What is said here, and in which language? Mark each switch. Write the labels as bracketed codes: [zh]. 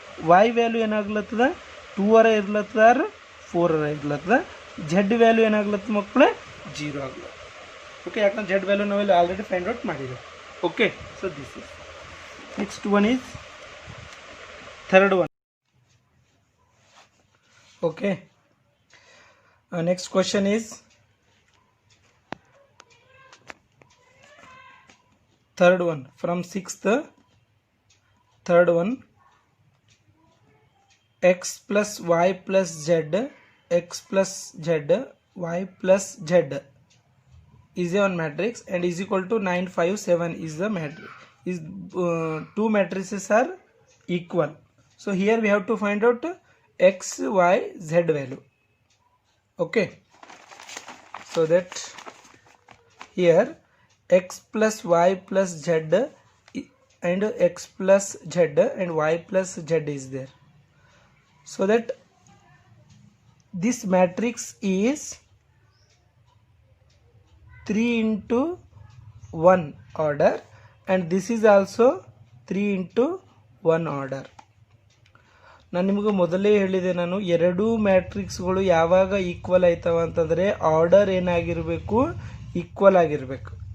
[kn] Y value ಏನಾಗ್ಲತ್ತದ? 2 ಇರ್ಲತ್ತದ R 4 ಇರ್ಲತ್ತದ. Z value ಏನಾಗ್ಲತ್ತ ಮಕ್ಕಳೇ? 0 ಆಗ್ಲತ್ತ. Okay, ಯಾಕಂದ್ರೆ Z value ನಾವೆಲ್ಲ ಆಲ್ರೆಡಿ ಫೈಂಡ್ ಔಟ್ ಮಾಡಿದ್ದೇವೆ. Okay, [en] So this is next one is third one. Okay, next question is third one from 6th. Third one, x plus y plus z, x plus z, y plus z is a one matrix and is equal to 9 5 7 is the matrix. Is two matrices are equal. So here we have to find out x, y, z value. Okay, so that here x plus y plus z and x plus z and y plus z is there. So that this matrix is 3 into 1 order and this is also 3 into 1 order. [kn] ನಾನು ನಿಮಗೆ ಮೊದಲೇ ಹೇಳಿದೆ, ನಾನು ಎರಡೂ ಮ್ಯಾಟ್ರಿಕ್ಸ್ಗಳು ಯಾವಾಗ equal ಆಯ್ತವ ಅಂತಂದರೆ order ಏನಾಗಿರಬೇಕು? ಈಕ್ವಲ್ ಆಗಿರಬೇಕು.